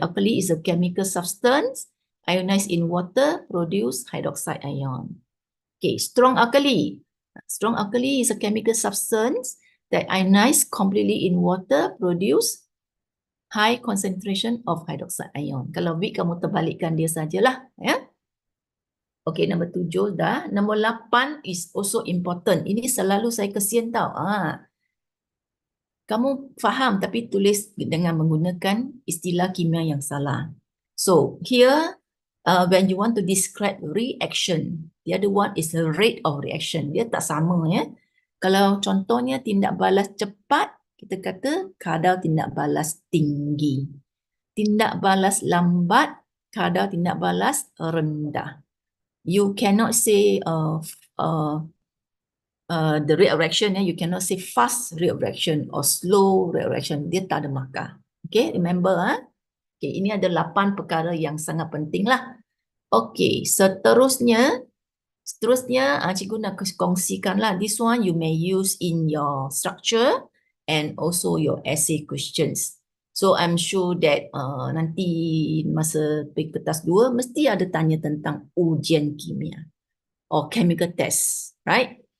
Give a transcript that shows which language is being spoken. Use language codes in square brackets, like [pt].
[en] Alkali is a chemical substance, ionized in water, produce hydroxide ion. Okay, strong alkali. Strong alkali is a chemical substance that ionized completely in water, produce high concentration of hydroxide ion. [ms] Kalau weak, kamu terbalikkan dia sajalah. Ya? Okay, nombor 7 dah. Nombor 8 [en] is also important. [ms] Ini selalu saya kesian tau. Kamu faham tapi tulis dengan menggunakan istilah kimia yang salah. [en] So, here, when you want to describe reaction, the other one is the rate of reaction. [ms] Dia tak sama ya. Kalau contohnya tindak balas cepat, kita kata kadar tindak balas tinggi. Tindak balas lambat, kadar tindak balas rendah. [en] You cannot say the rate of reaction, you cannot say fast rate of reaction or slow rate of reaction. [ms] Dia tak ada markah. Okay, remember. Okay, ini ada 8 perkara yang sangat penting lah. Okay, seterusnya Seterusnya, cikgu nak kongsikan lah. [en] This one you may use in your structure and also your essay questions. So I'm sure that [ms] nanti masa kertas 2 mesti ada tanya tentang ujian kimia [en] or chemical test, right?